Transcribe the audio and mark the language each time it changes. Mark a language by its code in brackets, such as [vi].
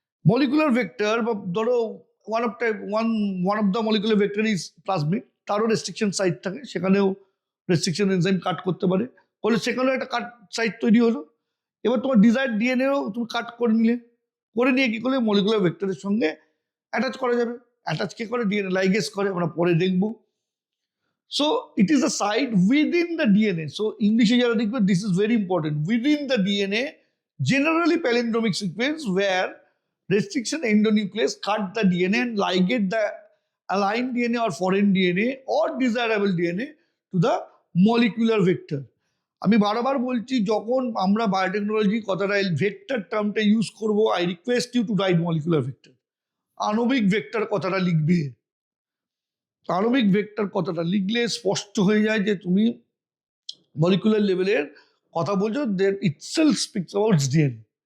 [bn] Molecular vector বা ধরো [en] one of the molecular vector is plasmid, [bn] তারও রেস্ট্রিকশন সাইট থাকে, সেখানেও রেস্ট্রিকশন এনজাইম কাট করতে পারে, ফলে সেখানেও একটা কাট সাইট তৈরি হলো। এবার তোমার ডিজায়ার ডিএনএও তুমি কাট করে নিলে, করে নিয়ে কি করলে মলিকুলার ভেক্টরের সঙ্গে অ্যাটাচ করা যাবে। অ্যাটাচ কে করে, ডিএনএ লাইগেজ করে, আমরা পরে দেখবো। [en] So it is the site within the DNA. So [bn] ইংলিশে যারা দেখবে, [en] This is very important, within the DNA generally palindromic sequence where restriction endonuclease cut the DNA and ligate the aligned DNA or foreign DNA or desirable DNA to the molecular vector. [bn] আমি বারবার বলছি, যখন আমরা biotechnology কথাটা vector টার্মটা use করব, [en] I request you to write molecular vector. [bn] আণবিক vector কথাটা লিখবে। আণবিক ভেক্টর কথাটা লিখলে স্পষ্ট হয়ে যায় যে তুমি মলিকুলার লেভেলের কথা বলছো, [en] That itself speaks about DNA.